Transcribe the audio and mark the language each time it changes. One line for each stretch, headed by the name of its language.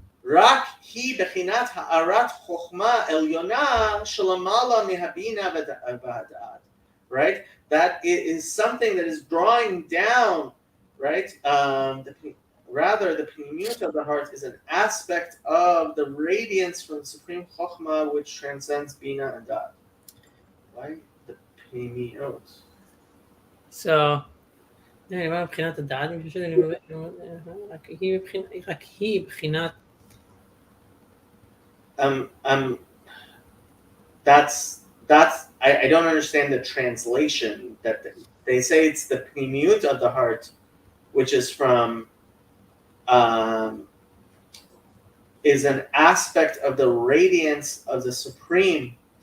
Hebrew: רק היא בחינת הארת חוכמה עליונה שלמעלה מהבינה והדעת,
English: right? That it is something that is drawing down, right? Rather, the pnimiut of the heart is an aspect of the radiance from the supreme chokhmah, which transcends bina and dat. Right? The pnimiut.
Hebrew: So, מבחינת הדעת, אני חושב רק היא מבחינת...
English: That's I don't understand the translation that they say it's the pnimiut of the heart, which is from is an aspect of the radiance of the supreme